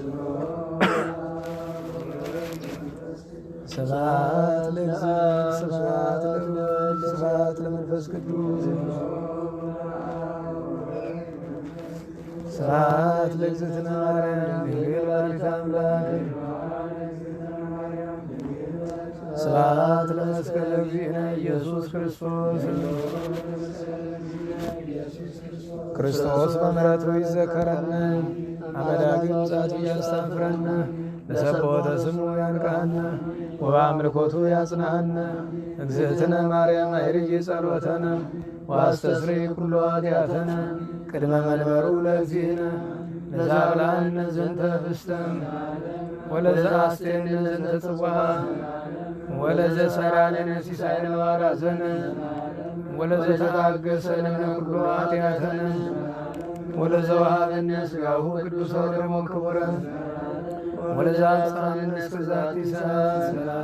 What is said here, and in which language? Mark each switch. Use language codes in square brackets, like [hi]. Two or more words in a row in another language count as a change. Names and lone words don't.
[gez] ስብሐት ለእግዚእ ስብሐት ለወልድ ስብሐት ለመንፈስ ቅዱስ ስብሐት ለእግዝእትነ ማርያም ድንግል ወላዲተ አምላክ ስብሐት ለመስቀለ እግዚእነ ኢየሱስ ክርስቶስ ክርስቶስ በምሕረቱ ይዘከረነ አመዳግም ጻቱ ያስታፍረነ ለሰቦተ ስሙ ያንቃነ ወበአምልኮቱ ያጽናነ እግዝእትነ ማርያም አይርይ ጸሎተነ ወአስተስሪ ኩሎ ኃጢአተነ ቅድመ መንበሩ ለእግዚእነ ለዛብላነ ዘንተ ፍስተ ወለዘአስቴነ ዘንተ ጽዋዐ ወለዘሰራለነ ሲሳይነ ወአራዘነ ወለዘተታገሰነ ኩሎ ኃጢአተነ ወለዘወሀበነ ሥጋሁ ቅዱሰ ወደሙ ክቡረ ወለዘአጽናነ እስከ ዛቲ ሰዓት